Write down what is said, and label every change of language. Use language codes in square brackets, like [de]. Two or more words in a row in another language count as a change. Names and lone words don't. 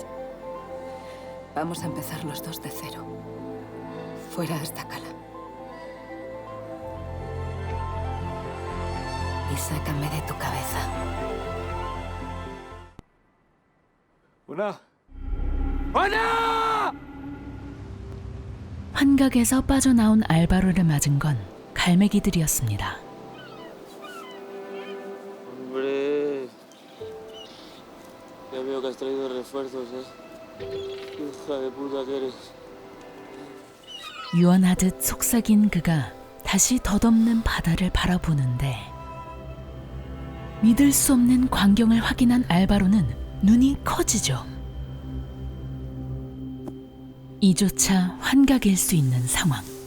[es] Vamos a empezar los dos de cero. Fuera esta cala. Y sácame de tu cabeza. ¡Una! ¡Ana! [ko] 환각에서 빠져나온 알바로를 맞은 건 갈매기들이었습니다. [es] Hombre, ya veo que has traído refuerzos, ¿eh? Hija de puta que eres. [ko] 유언하듯 속삭인 그가 다시 덧없는 바다를 바라보는데 믿을 수 없는 광경을 확인한 알바로는 눈이 커지죠. 이조차 환각일 수 있는 상황.